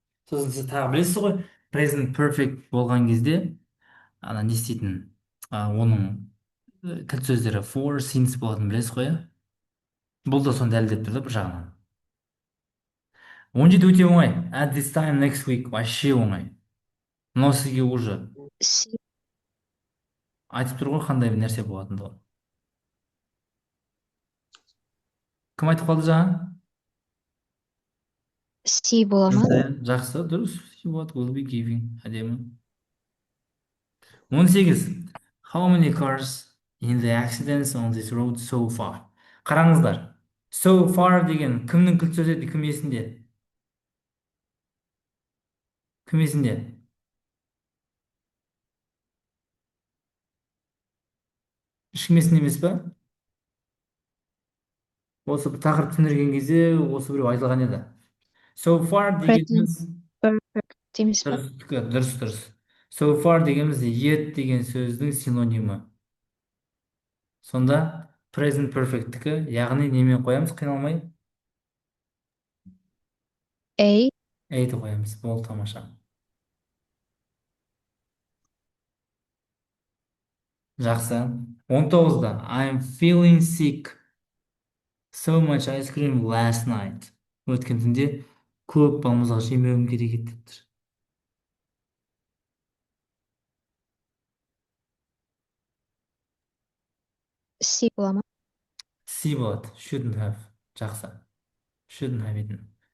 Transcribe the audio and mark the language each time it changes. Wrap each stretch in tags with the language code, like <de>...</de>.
<kk>Сосын сіз тағы білесіз ғой, present perfect болған кезде не істейтін, оның кілт сөздері for, since болатынын білесіз ғой, иә? Бұл да соны дәлелдеп тұр да бір жағынан. 17 өте оңай.</kk> <en>At this time next week</en> <ru>вообще</ru> <kk>оңай. Мынау сізге</kk> <ru>уже C.</ru> <kk>айтып тұр ғой қандай бір нәрсе болатындығын. Кім айтып қалды жаңа? C бола ма? Жақсы, дұрыс.</kk> <en>What will be giving?</en> <kk>Әдемі.</kk> <en>18. How many cars in the accidents on this road so far?</en> <kk>Қараңыздар.</kk> <en>So far</en> <kk>деген кімнің кілт сөзі еді, кім есінде? Кім есінде? Ешкім есінде емес па? Осы бір тақырып түсіндірген кезде осы біреу айтылған еді.</kk> <en>So far</en> <kk>дегеніміз Perfect емес па? дұрыс.</kk> <en>So far</en> <kk>дегеніміз yet деген сөздің синонимі. Сонда Present perfect'тікі, яғни немен қоямыз қиналмай? A. Айды қоямыз. Болды, тамаша. Жақсы. 19-да.</kk> <en>I'm feeling sick. So much ice cream last night.</en> <kk>Өткен түнде көп балмұздақ жемеуім керек еді деп. C бола ма? C болады.</kk> <en>Shouldn't have.</en> <kk>Жақсы.</kk> <en>Shouldn't have eaten.</en>